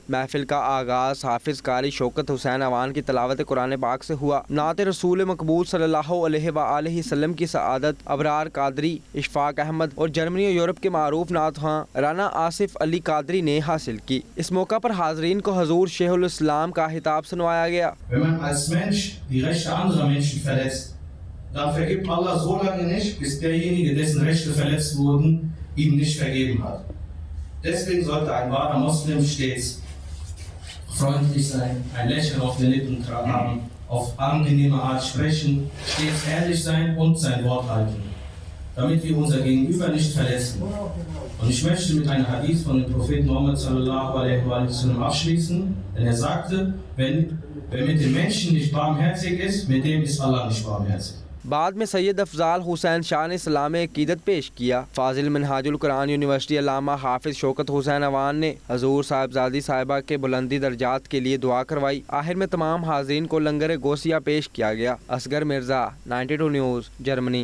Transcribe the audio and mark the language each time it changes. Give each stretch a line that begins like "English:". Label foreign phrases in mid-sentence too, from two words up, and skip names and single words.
Urdu: محفل کا آغاز حافظ قاری شوکت حسین اوان کی تلاوت قرآن پاک سے ہوا. نعت رسول مقبول
Arabic: صلی اللہ علیہ وآلہ وسلم
Urdu: کی سعادت ابرار قادری، اشفاق احمد اور جرمنی اور یورپ کے معروف نعت خواں رانا آصف علی قادری نے حاصل کی. اس موقع پر حاضرین کو حضور شیخ الاسلام کا خطاب سنوایا گیا.
German: dann vergibt Allah so lange nicht, bis derjenige, dessen Rechte verletzt wurden, ihm nicht vergeben hat. Deswegen sollte ein wahrer Muslim stets freundlich sein, ein Lächeln auf den Lippen haben, auf angenehme Art sprechen, stets ehrlich sein und sein Wort halten, damit wir unser Gegenüber nicht verletzen. Und ich möchte mit einem Hadith von dem Propheten Muhammad
Arabic: صلى الله عليه وسلم
German: abschließen, denn er sagte, wer mit dem Menschen nicht barmherzig ist, mit dem ist Allah nicht barmherzig.
Urdu: بعد میں سید افضال حسین شاہ نے سلام عقیدت پیش کیا. فاضل منہاج القرآن یونیورسٹی علامہ حافظ شوکت حسین اعوان نے حضور صاحبزادی صاحبہ کے بلندی درجات کے لیے دعا کروائی. آخر میں تمام حاضرین کو لنگر غوثیہ پیش کیا گیا. اصغر مرزا، 92 نیوز، جرمنی.